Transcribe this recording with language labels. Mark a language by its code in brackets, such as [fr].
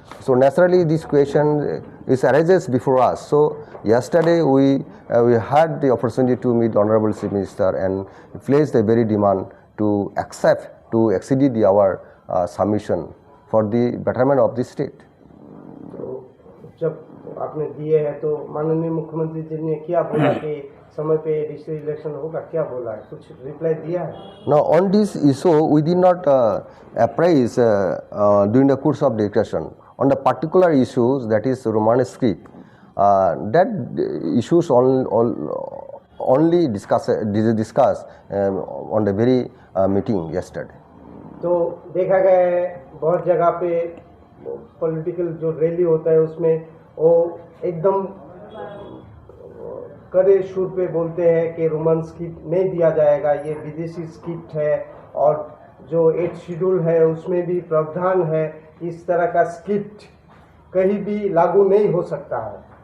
[en] So naturally this question is arises before us. So yesterday we had the opportunity to meet Honorable Chief Minister and placed a very demand to accept to exceed our submission for the betterment of the state. [hi] तो जब आपने दिए हैं तो माननीय मुख्यमंत्री जी ने क्या बोला कि समय पे एडीसी इलेक्शन होगा, क्या बोला है, कुछ रिप्लाई दिया है? [en] Now on this issue we did not appraise during the course of discussion on the particular issues, that is Roman script. That issues only discussed on the very meeting yesterday. [hi] तो देखा गया है बहुत जगह पे political जो rally होता है उसमें वो एकदम कड़े सुर पे बोलते हैं कि रोमन स्क्रिप्ट नहीं दिया जाएगा, ये विदेशी स्क्रिप्ट है, और जो 8 शेड्यूल है उसमें भी प्रावधान है, इस तरह का स्क्रिप्ट कहीं भी लागू नहीं हो सकता है।